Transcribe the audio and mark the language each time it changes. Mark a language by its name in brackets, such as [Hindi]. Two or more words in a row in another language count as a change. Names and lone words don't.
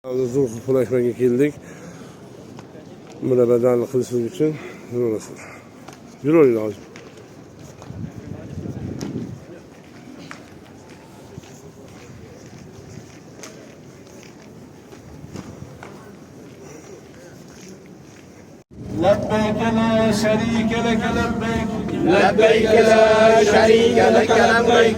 [Uzbek] Zo'r pulashmaga keldik. Murabbiylarni qilishlik uchun yuraveringlar hozir. [Arabic] لبيك لا شريك لك لبيك لبيك لا شريك لك لبيك